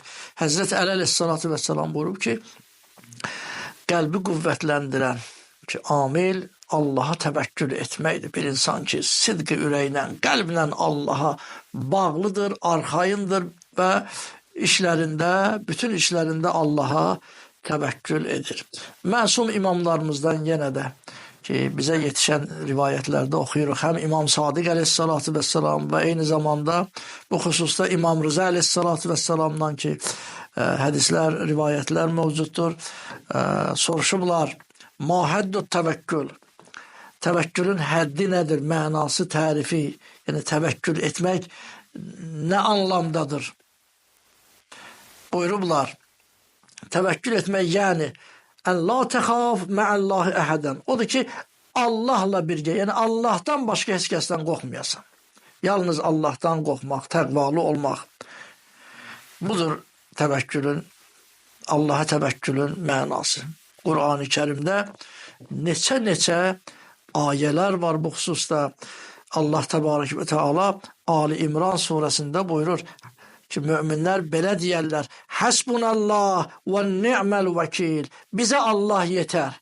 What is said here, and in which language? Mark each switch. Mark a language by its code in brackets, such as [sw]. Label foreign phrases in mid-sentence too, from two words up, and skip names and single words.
[az] Həzrəti Əli [ar] عليه الصلاة والسلام [az] buyurub ki, qəlbi qüvvətləndirən ki, amil Allaha təvəkkül etməkdir. Bir insan ki, sidqi ürəklə, qəlblə Allaha bağlıdır, arxayındır və işlərində, bütün işlərində Allaha tevekkül edir. Məsum imamlarımızdan yenə də ki, [tr] bize yetişen rivayetlerde okuyoruz. Hem İmam Sadık [ar] عليه الصلاة والسلام [tr] ve aynı zamanda bu hususta İmam Rıza [ar] عليه الصلاة والسلام'dan [tr] ki hadisler, rivayetler mevcuttur. [az] Soruşublar, [ar] ما حد التوكل. [tr] Tevekkülün haddi nedir? Manası, tarifi. Yani tevekkül etmek ne anlamdadır? [az] Buyurublar. [tr] Tevekkül etmek yani [ar] أن لا تخاف مع الله أحدا. [az] Odur ki Allah'la birge, yani Allah'tan başka heç kəsdən qorxmayasan. Yalnız Allah'tan qorxmaq, təqvalı olmaq. Budur tevekkülün, Allah'a tevekkülün mənası. Kur'an-ı Kerim'de neçə ayələr var bu hususda. Allah [ar] تبارك وتعالى [az] Ali İmran suresinde buyurur ki müminler belə deyərlər: [ar] حسبنا الله ونعم الوكيل. [tr] Bize Allah yeter.